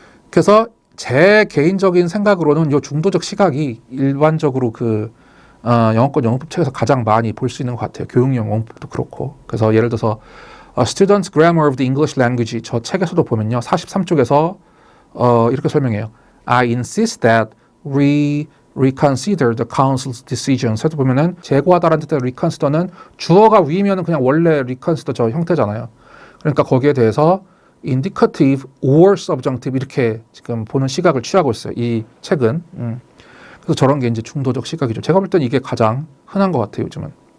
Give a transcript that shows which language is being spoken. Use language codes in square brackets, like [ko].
[ko] 그래서 제 개인적인 생각으로는 이 중도적 시각이 일반적으로 그 영어권 영어법 책에서 가장 많이 볼 수 있는 것 같아요. 교육용 영어법도 그렇고. 그래서 예를 들어서 Students' Grammar of the English Language 저 책에서도 보면요. 43쪽에서 이렇게 설명해요. [en] I insist that we reconsider the council's decisions. [ko] 해도 보면은 재고하다라는 뜻의 reconsider는 주어가 위면은 그냥 원래 reconsider 저 형태잖아요. 그러니까 거기에 대해서 [en] indicative or subjunctive [ko] 이렇게 지금 보는 시각을 취하고 있어요. 이 책은. 그래서 저런 게 이제 중도적 시각이죠. 제가 볼 땐 이게 가장 흔한 것 같아요, 요즘은.